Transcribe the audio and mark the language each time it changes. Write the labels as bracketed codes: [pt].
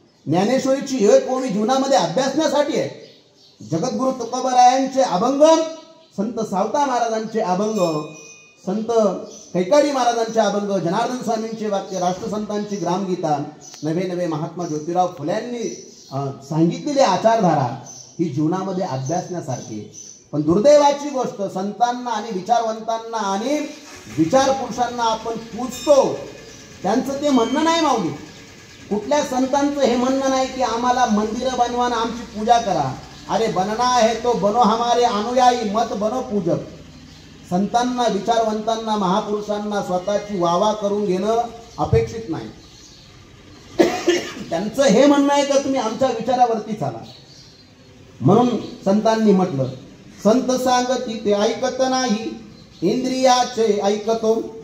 [mr] ज्ञानेश्वरीची एक ओवी जीवनामध्ये अभ्यासण्यासाठी आहे. जगद्गुरु तुकोबारायांचे अभंग, संत सावता महाराजांचे अभंग, संत कैकाडी महाराजांचे अभंग, जनार्दन स्वामींचे वाक्य, राष्ट्रसंतांची ग्रामगीता, नवे महात्मा ज्योतिराव फुल्यांनी सांगितलेली आचारधारा ही जीवनामध्ये अभ्यासण्यासारखी. पण दुर्दैवाची गोष्ट, संतांना आणि विचारवंतांना आणि विचार पुरुषांना आपण पूजतो, त्यांचं ते म्हणणं नाही माऊली. कुठल्या संतांचं हे म्हणणं नाही की आम्हाला मंदिरं बनवा आणि आमची पूजा करा. [hi] अरे बनना है तो बनो हमारे अनुयायी, मत बनो पूजक. [mr] संतांना, विचारवंतांना, महापुरुषांना स्वतःची वावा करून घेणं अपेक्षित नाही. त्यांचं हे म्हणणं आहे का तुम्ही आमच्या विचारावरती चाला. म्हणून संतांनी म्हटलं संत सांगती ते ऐकत नाही, इंद्रियाचे ऐकतो.